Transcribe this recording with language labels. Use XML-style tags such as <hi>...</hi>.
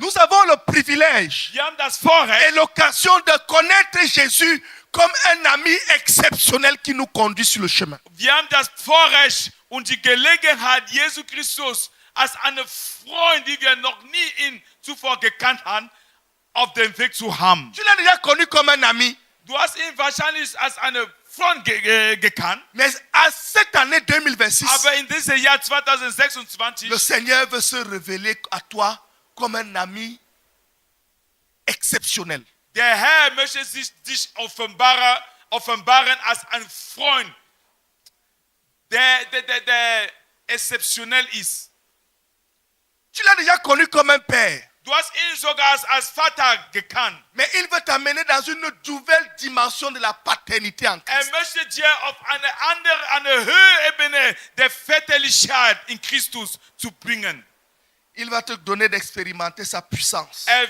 <fr>Nous avons le privilège</fr> <de>Wir haben das</de> <fr>et</fr> <de>Vorrecht</de> <fr>l'occasion de connaître Jésus comme un ami exceptionnel qui nous conduit sur le chemin.</fr> <de>Wir haben das Vorrecht und die Gelegenheit, Jesus Christus als einen Freund, die wir noch nie zuvor gekannt haben, auf dem Weg zu haben.</de> <fr>Tu l'as déjà connu comme un ami,</fr> <de>Du hast ihn wahrscheinlich als einen Freund gekannt,</de> <fr>mais à cette année 2026,</fr> <de>aber in diesem Jahr 2026,</de> <fr>le Seigneur veut se révéler à toi comme un ami exceptionnel.</fr> <de>der Herr möchte dich offenbaren als ein Freund, der exceptionell ist.</de> <fr>Tu l'as déjà connu comme un père,</fr> <de>Du hast ihn sogar als Vater gekannt.</de> <fr>mais il veut t'amener dans une nouvelle dimension de la paternité en Christ.</fr> <de>Möchte dir auf eine höhere Ebene der Väterlichkeit in Christus zu bringen.</de> <fr>Il va te donner d'expérimenter sa puissance.</fr>